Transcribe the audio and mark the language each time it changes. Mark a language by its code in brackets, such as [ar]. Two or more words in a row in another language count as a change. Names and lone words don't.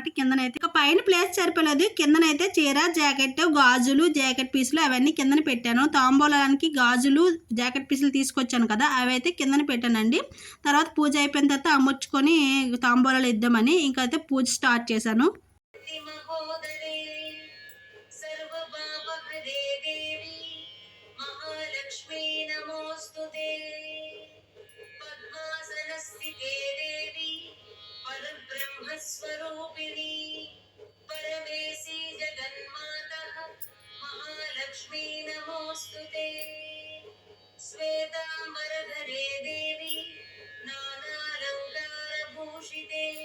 [te] కిందనైతే ఇక పైన ప్లేస్ సరిపోలేదు. కిందనైతే చీర, జాకెట్, గాజులు, జాకెట్ పీసులు అవన్నీ కిందన పెట్టాను. తాంబూలానికి గాజులు, జాకెట్ పీసులు తీసుకొచ్చాను కదా! అవైతే కిందన పెట్టానండి. తర్వాత పూజ అయిపోయిన తర్వాత అమర్చుకొని తాంబూలాలు ఇద్దామని ఇంకైతే పూజ స్టార్ట్ చేశాను. [sa] महालक्ष्मी नमोस्तुते पद्मासनस्थिते देवी परब्रह्मस्वरूपिणी परमेशी जगन्मातः महालक्ष्मी नमोस्तुते श्वेतांबरधरे देवी नानालङ्कारभूषिते